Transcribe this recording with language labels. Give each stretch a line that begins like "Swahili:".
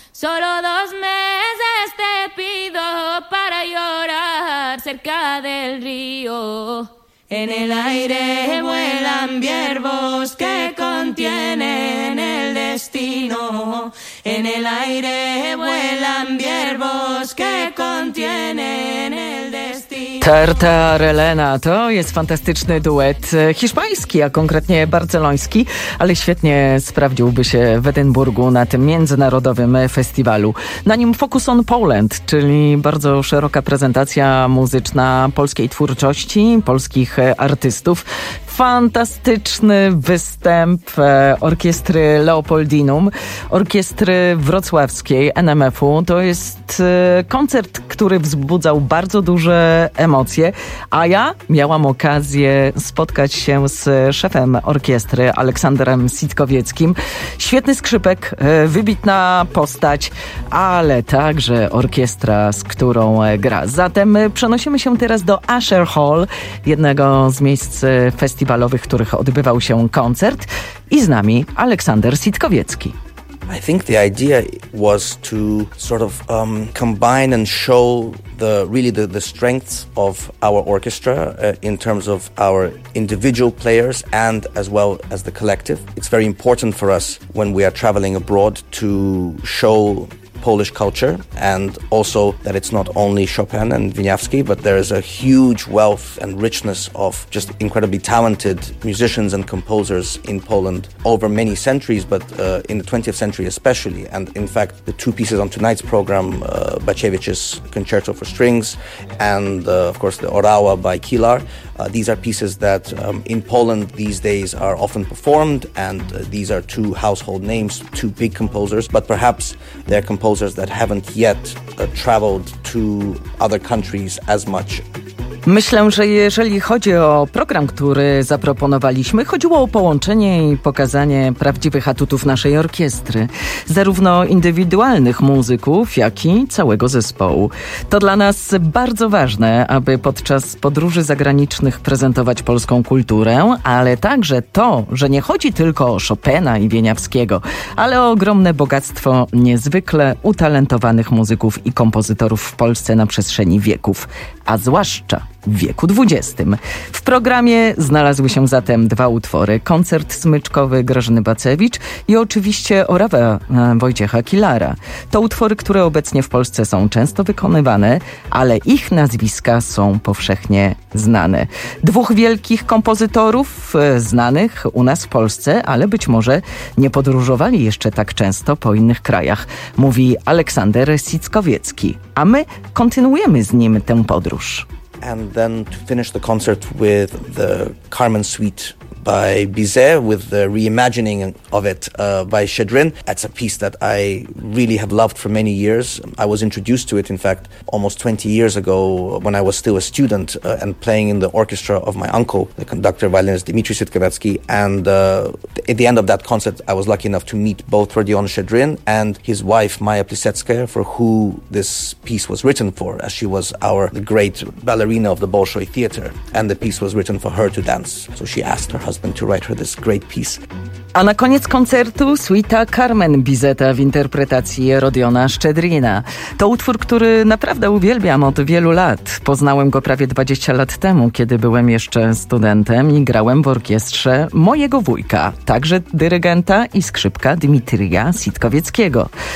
Spanish: Solo 2 meses te pido para llorar cerca del río. En el aire vuelan hierbos que contienen el destino. En el aire vuelan hierbos que contienen el destino.
Polish: Terta Relena to jest fantastyczny duet hiszpański, a konkretnie barceloński, ale świetnie sprawdziłby się w Edynburgu na tym międzynarodowym festiwalu. Na nim Focus on Poland, czyli bardzo szeroka prezentacja muzyczna polskiej twórczości, polskich artystów. Fantastyczny występ orkiestry Leopoldinum, orkiestry wrocławskiej NMF-u. To jest koncert, który wzbudzał bardzo duże emocje, a ja miałam okazję spotkać się z szefem orkiestry Aleksandrem Sitkowieckim. Świetny skrzypek, wybitna postać, ale także orkiestra, z którą gra. Zatem przenosimy się teraz do Usher Hall, jednego z miejsc festiwalowych, w których odbywał się koncert, i z nami Aleksander Sitkowiecki.
English: I think the idea was to sort of combine and show the strengths of our orchestra in terms of our individual players and as well as the collective. It's very important for us when we are traveling abroad to show Polish culture, and also that it's not only Chopin and Wieniawski, but there is a huge wealth and richness of just incredibly talented musicians and composers in Poland over many centuries, but in the 20th century especially. And in fact, the two pieces on tonight's program, Baciewicz's Concerto for Strings and of course the Orawa by Kilar, these are pieces that in Poland these days are often performed, and these are two household names, two big composers, but perhaps they're composers that haven't yet traveled to other countries as much.
Polish: Myślę, że jeżeli chodzi o program, który zaproponowaliśmy, chodziło o połączenie i pokazanie prawdziwych atutów naszej orkiestry, zarówno indywidualnych muzyków, jak i całego zespołu. To dla nas bardzo ważne, aby podczas podróży zagranicznych prezentować polską kulturę, ale także to, że nie chodzi tylko o Chopina i Wieniawskiego, ale o ogromne bogactwo niezwykle utalentowanych muzyków i kompozytorów w Polsce na przestrzeni wieków, a zwłaszcza w wieku XX. W programie znalazły się zatem dwa utwory: koncert smyczkowy Grażyny Bacewicz i oczywiście Orawa Wojciecha Kilara. To utwory, które obecnie w Polsce są często wykonywane, ale ich nazwiska są powszechnie znane. Dwóch wielkich kompozytorów znanych u nas w Polsce, ale być może nie podróżowali jeszcze tak często po innych krajach, mówi Aleksander Sitkowiecki. A my kontynuujemy z nim tę podróż.
English: And then to finish the concert with the Carmen Suite by Bizet, with the reimagining of it by Chedrin. That's a piece that I really have loved for many years. I was introduced to it, in fact, almost 20 years ago when I was still a student and playing in the orchestra of my uncle, the conductor, violinist Dmitry Sitkowiecki. And at the end of that concert, I was lucky enough to meet both Rodion Chedrin and his wife, Maya Plisetskaya, for who this piece was written for, as she was our great ballerina of the Bolshoi Theater. And the piece was written for her to dance. So she asked her husband to write her this great piece.
Polish: A na koniec koncertu suita Carmen Bizeta w interpretacji Rodiona Szczedrina. To utwór, który naprawdę uwielbiam od wielu lat. Poznałem go prawie 20 lat temu, kiedy byłem jeszcze studentem i grałem w orkiestrze mojego wujka, także dyrygenta i skrzypka Dmitrija Sitkowieckiego.